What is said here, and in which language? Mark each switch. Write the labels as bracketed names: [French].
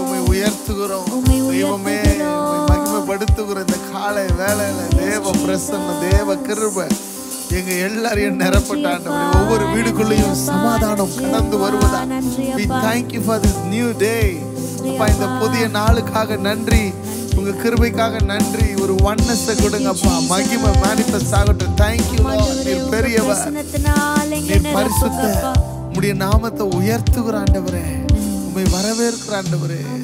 [Tamil] உயர்த்துகிறோம் தெய்வமே, மகிமைப்படுத்துகிற இந்த காலை வேளையில தேவ பிரசன்னம், தேவ கிருபை எங்க எல்லாரையும் நிரப்பட்டாண்டவரே. ஒவ்வொரு வீடுக்குள்ளேயும் சமாதானம் கடந்து வருவதா. [English] We thank you for this new day. [Tamil] அப்பா, இந்த புதிய நாளுக்காக நன்றி, உங்க கிருபைக்காக நன்றி. ஒரு ஒன்னஸ் கொடுங்கப்பா, மகிமை manifest ஆகட்டும். [English] Thank you Lord. [Tamil] நீர் பெரியவர், நீர் பரிசுத்தர், உம்முடைய நாமத்தை உயர்த்துகிற ஆண்டவரே, உம்மை வரவேற்கிற ஆண்டவரே.